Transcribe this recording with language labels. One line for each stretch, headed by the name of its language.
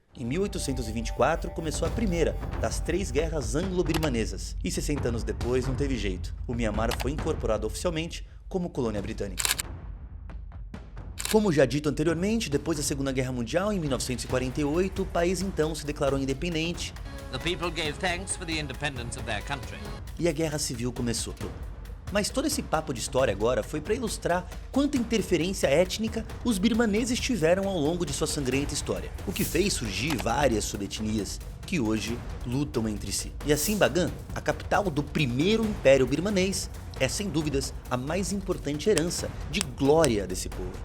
Portuguese: Em 1824 começou a primeira das 3 guerras anglo-birmanesas, e 60 anos depois não teve jeito. O Mianmar foi incorporado oficialmente como colônia britânica. Como já dito anteriormente, depois da Segunda Guerra Mundial, em 1948, o país então se declarou independente.
English: The people gave thanks for the independence of their country.
Portuguese: E a Guerra Civil começou. Mas todo esse papo de história agora foi para ilustrar quanta interferência étnica os birmaneses tiveram ao longo de sua sangrenta história, o que fez surgir várias subetnias que hoje lutam entre si. E assim Bagan, a capital do primeiro império birmanês, é sem dúvidas a mais importante herança de glória desse povo.